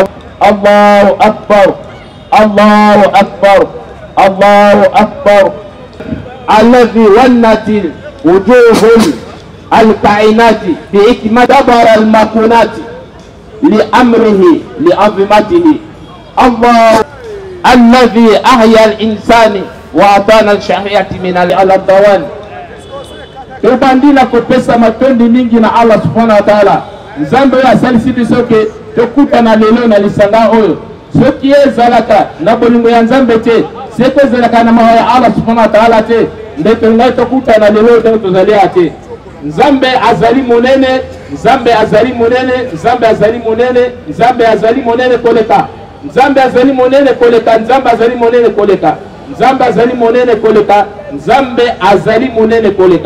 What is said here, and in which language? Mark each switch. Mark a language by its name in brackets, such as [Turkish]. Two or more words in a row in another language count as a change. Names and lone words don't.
[Arabic] الله اكبر الله اكبر الله اكبر الذي ولت وجوه الكائنات بحكمة دبر المكونات لامره لعظمته. الله الذي احيا الانسان وأعطانا الشريعة من الضوان. [Lingala] Tubandila kopesa matondi mingi na [Arabic] الله سبحانه وتعالى. [Lingala] Nzambe ya salisi bisoke tokuta na lelo na lisanga oyo. Soki ezalaka na bolingo ya Nzambe te, seko ezalaka na mawa ya [Arabic] الله سبحانه وتعالى [Lingala] te, ndeto ngai tokuta na lelo te tozalia te. Nzambe azali munene, Nzambe azali munene, Nzambe azali munene, Nzambe azali munene koleka. Nzambe azali munene koleka, Nzambe azali munene koleka. Nzambe azali monene koleka, Nzambe azali monene koleka.